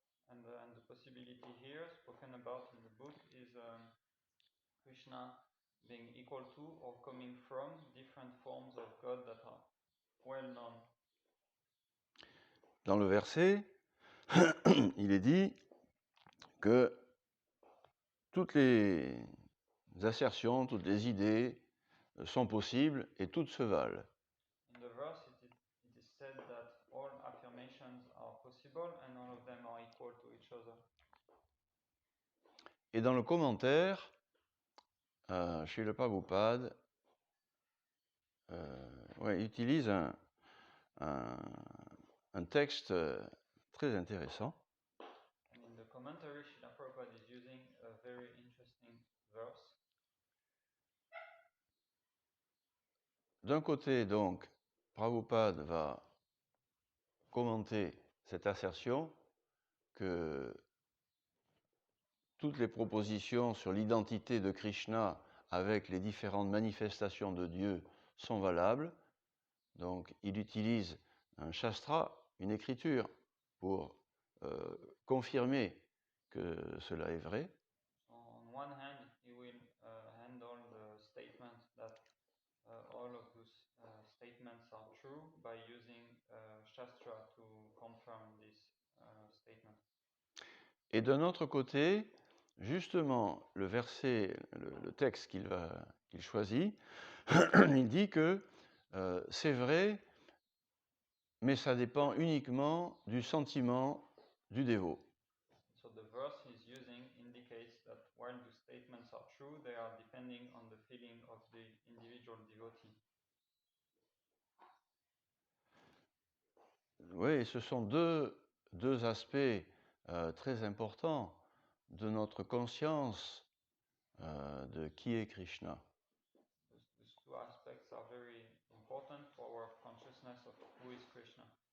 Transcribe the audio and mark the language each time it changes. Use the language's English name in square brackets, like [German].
[English] And the possibility here spoken about in the book is Krishna being equal to or coming from different forms of God that are well known. [French] Dans le verset, il est dit que toutes les assertions, toutes les idées sont possibles et toutes se valent. [English] In the verse, it is said that all affirmations are possible and all of them are equal to each other. [French] Et dans le commentaire, Srila Prabhupada utilise un texte très intéressant. [English] And in the commentary, Srila Prabhupada is using a very interesting verse. [French] D'un côté, donc, Prabhupada va commenter cette assertion que toutes les propositions sur l'identité de Krishna avec les différentes manifestations de Dieu sont valables. Donc, il utilise un shastra, une écriture, pour confirmer que cela est vrai. [English] So on one hand, he will handle the statement that all of those statements are true by using Shastra to confirm this statement. [French] Et d'un autre côté, justement, le verset, le texte qu'il choisit, il dit que c'est vrai, mais ça dépend uniquement du sentiment du dévot. [English] So the verse he's using indicates that while the statements are true, they are depending on the feeling of the individual devotee. [French] Oui, ce sont deux aspects très importants de notre conscience de qui est Krishna. [English] These two aspects are very important for our consciousness of who is Krishna.